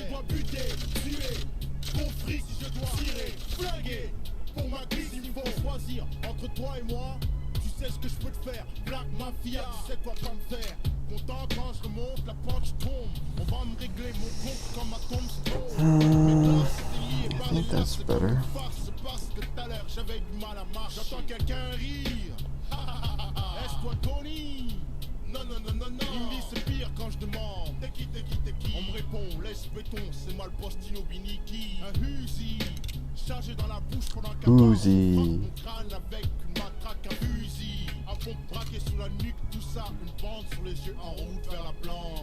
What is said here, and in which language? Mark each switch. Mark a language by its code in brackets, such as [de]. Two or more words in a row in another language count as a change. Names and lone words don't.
[fr] Je dois buter, tuer, pour fric, si je dois tirer, flinguer. Pour ma clique, il faut choisir entre toi et moi. Tu sais ce que je peux te faire, Black Mafia, tu sais quoi pas me faire. Content quand je remonte, la pente tombe. On va me régler mon compte comme ma tombstone. [en] I think that's better. [fr] Parce que tout à l'heure j'avais du mal à marcher. J'entends quelqu'un rire. Est-ce toi Tony? Non, non, non, non, non. Il me dit c'est pire quand je demande. T'es qui, t'es qui, t'es qui? On me répond, laisse béton, c'est moi le postino Biniki. Un Uzi, chargé dans la bouche pendant qu'un Uzi. mon crâne avec une matraque, un fusil. Un pompe braqué sous la nuque, tout ça, une bande sur les yeux en route vers la planque.